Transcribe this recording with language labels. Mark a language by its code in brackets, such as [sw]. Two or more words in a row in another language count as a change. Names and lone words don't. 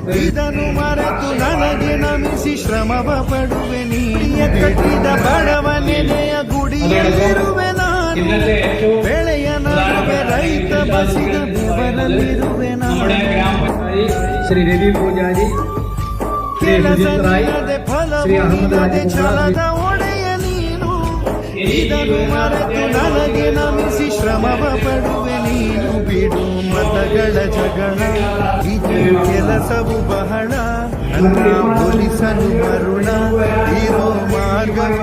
[kn] ಇದನ್ನು ಮರೆತು ನನಗೆ ನಮಿಸಿ ಶ್ರಮವ ಪಡುವೆ ನೀ ಕಟ್ಟಿದ ಬಡವನೆನೆಯ ಗುಡಿಯಲ್ಲಿರುವೆ ನಾನು ಬೆಳೆಯ ನಡುವೆ ರೈತ ಬಸಿದ ಬೆವರಲ್ಲಿರುವೆ ನಾನು [ml] ശ്രീ രവി പൂജാരി, ശ്രീ സുജിത് റായ്, ശ്രീ അഹമ്മദ് [kn] ಫಲವಿಲ್ಲದೆ ಛಲದ ಒಡೆಯ ನೀನು ಇದನ್ನು ಮರೆತು ನನಗೆ ನಮಿಸಿ ಶ್ರಮವ ಪಡುವೆ ನೀನು ಬಿಡು ಮತಗಳ ಜಗಳ ಇದು ಕೆಲಸವು ಬಹಳ ನನ್ನ ಹೋಲಿಸಲು ಮರುಳ ಇರೋ ಮಾರ್ಗ